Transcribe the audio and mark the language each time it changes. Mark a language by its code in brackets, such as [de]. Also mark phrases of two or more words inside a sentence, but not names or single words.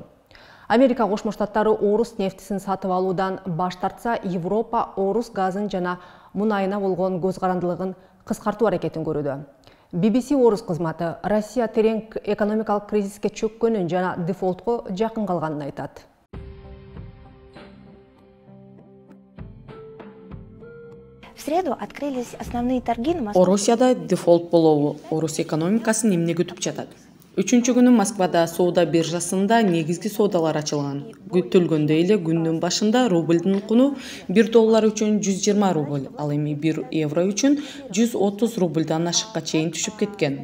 [ky] Америка Кошмо Штаттары орус нефтисин сатып алуудан баш тартса, Европа орус газын жана мунайына болгон көз карандылыгын кыскартуу аракетин көрүүдө. BBC орус кызматы Россия терең экономикалык кризиске чөккөнүн жана дефолтко жакын калганын айтат. [ru] В среду открылись основные торги на Москве. [ky] Орусияда дефолт болобу орус экономикасын эмне күтүп жатат? 3-чү күнү Москвада соода биржасында негизги соодалар ачылган. Күтүлгөндөй эле күндүн башында рублдун куну $1 үчүн 120 рубль, ал эми 1 евро үчүн 130 рубльдан ашыкка чейин түшүп кеткен.